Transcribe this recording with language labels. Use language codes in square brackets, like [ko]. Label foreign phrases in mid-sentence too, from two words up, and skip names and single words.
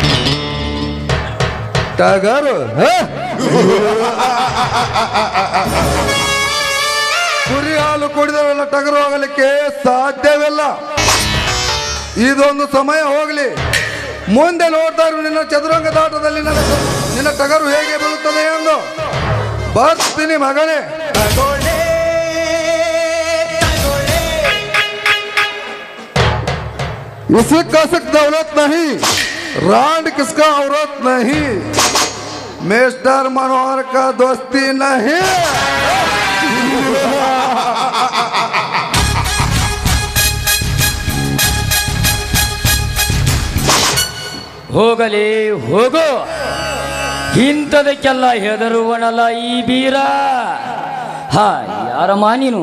[kn] ಟಗರು ಕುರಿ ಹಾಲು ಕುಡಿದವೆಲ್ಲ ಟಗರು ಹೋಗಲಿಕ್ಕೆ ಸಾಧ್ಯವಿಲ್ಲ. ಇದೊಂದು ಸಮಯ ಹೋಗಲಿ, ಮುಂದೆ ನೋಡ್ತಾ ಇರು ನಿನ್ನ ಚದುರಂಗದಾಟದಲ್ಲಿ ನಿನ್ನ ಟಗರು ಹೇಗೆ ಬರುತ್ತದೆ ಎಂದು. ಬರ್ತೀನಿ ಮಗನೇ. [hi] इसी कसक दौलत नहीं, रांड किसका औरत नहीं, मिस्टर मनोहर का दोस्ती नहीं. [kn] ಹೋಗಲಿ ಹೋಗೋ, ಇಂಥದಕ್ಕೆಲ್ಲ ಹೆದರುವನಲ್ಲ ಈ ಬೀರ. ಹಾ, ಯಾರಮ್ಮ ನೀನು?